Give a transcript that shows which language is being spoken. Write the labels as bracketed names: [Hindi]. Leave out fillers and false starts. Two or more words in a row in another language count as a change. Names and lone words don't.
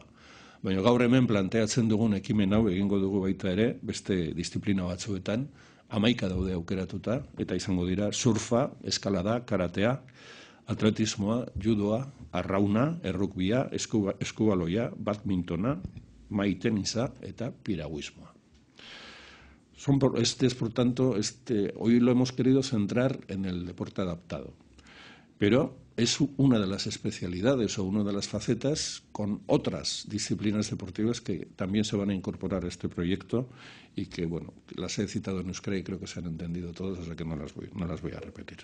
[Basque] Baina gaur hemen planteatzen dugun ekimen hau egingo dugu baita ere, beste disiplina batzuetan, 11 daude aukeratuta, eta izango dira surfa, eskalada, karatea, atletismoa, judoa, arrauna, errugbia, eskubaloia, badmintona, maitenisa eta piraguismoa. [Spanish] Por tanto, hoy lo hemos querido centrar en el deporte adaptado, pero es una de las especialidades o una de las facetas con otras disciplinas deportivas que también se van a incorporar a este proyecto y que, bueno, las he citado en euskera y creo que se han entendido todas, o sea que no las voy a repetir.